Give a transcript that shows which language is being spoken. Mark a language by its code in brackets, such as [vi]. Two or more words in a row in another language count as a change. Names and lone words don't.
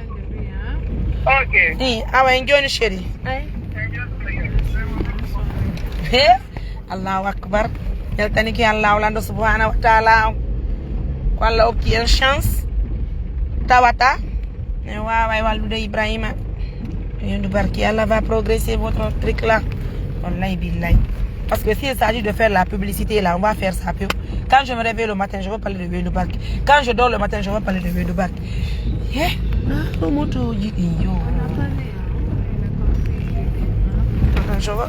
[ff] Okay. Hi awa en joni chéri. [ar] Allahu akbar. [ff] Yaltani ki Allah lando [ar] subhanahu wa ta'ala. [ff] Walla okki en chance. Tawata. Ne wawa waldude Ibrahima. [fr] Yondu barki Allah va progresser votre truc là. [ar] Wallahi billahi. [fr] Parce que s'il s'agit de faire la publicité là, on va faire ça. Quand je me réveille le matin, je vais parler de Wendu Barki. Quand je dors le matin, je vais parler de Wendu Barki. Je vois.